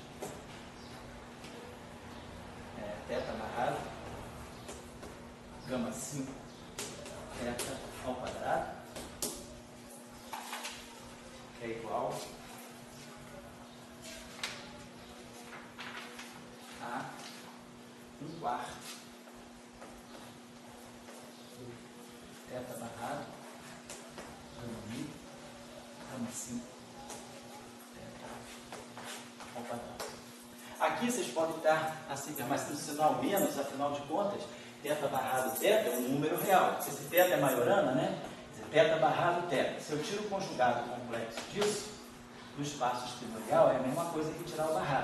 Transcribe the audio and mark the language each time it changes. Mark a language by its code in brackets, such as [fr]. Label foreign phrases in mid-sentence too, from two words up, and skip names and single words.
[pt] Teta barrado, gama 5, teta ao quadrado, é igual a 1/4 teta barrado, gama mi, gama 5, teta ao quadrado. Aqui vocês podem estar assim, mas no sinal menos, afinal de contas, teta barrado teta é um número real. Se esse teta é Majorana, né? Teta barrado teta. Se eu tiro o conjugado complexo disso, no espaço escritorial, é a mesma coisa que tirar o barrado.